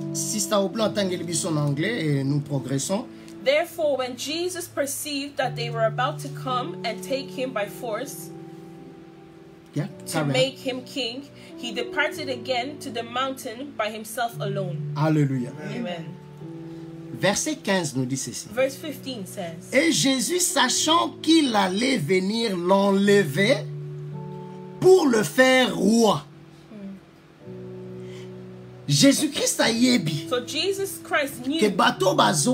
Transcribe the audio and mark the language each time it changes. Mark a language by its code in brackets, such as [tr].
[fr] Sister Oblon [ln] atangeli biso [fr] en anglais et nous progressons. [en] Therefore, when Jesus perceived that they were about to come and take Him by force Yeah, to carry on. make Him king, he departed again to the mountain by himself alone. Alléluia. Amen. [fr] Verset 15 nous dit ceci. [en] Verse 15 says, [fr] Et Jésus, sachant qu'il allait venir l'enlever pour le faire roi. [ln] Jésus-Christ a yebi [en] so Jesus Christ knew [ln] que bato bazo